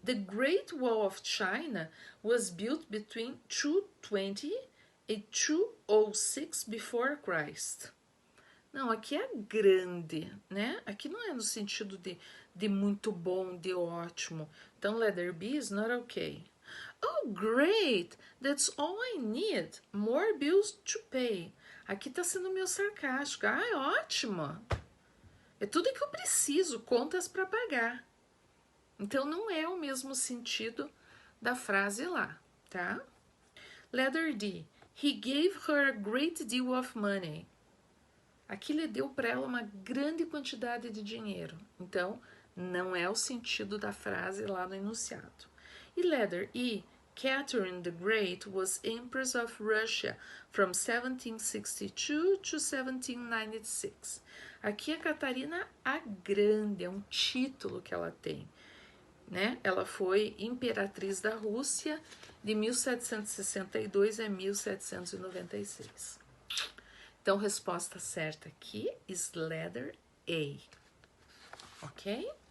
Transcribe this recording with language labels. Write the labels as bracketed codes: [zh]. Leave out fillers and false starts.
[en] The Great Wall of China was built between 220 and 206 before Christ. [pt] Não, aqui é grande, né? Aqui não é no sentido de muito bom, de ótimo. [en] Então, letter B is not okay. Oh, great! That's all I need. More bills to pay. [pt] Aqui tá sendo meio sarcástico. Ah, ótimo! É tudo que eu preciso, contas para pagar. Então, não é o mesmo sentido da frase lá, tá? [en] Letter D. He gave her a great deal of money. [pt] Aqui ele deu para ela uma grande quantidade de dinheiro. Então, não é o sentido da frase lá no enunciado. E letter E. [en] Catherine the Great was Empress of Russia from 1762 to 1796. [pt] Aqui é Catarina a Grande, é um título que ela tem. Né? Ela foi imperatriz da Rússia de 1762 a 1796. Então, resposta certa aqui [en] is letter A. Ok?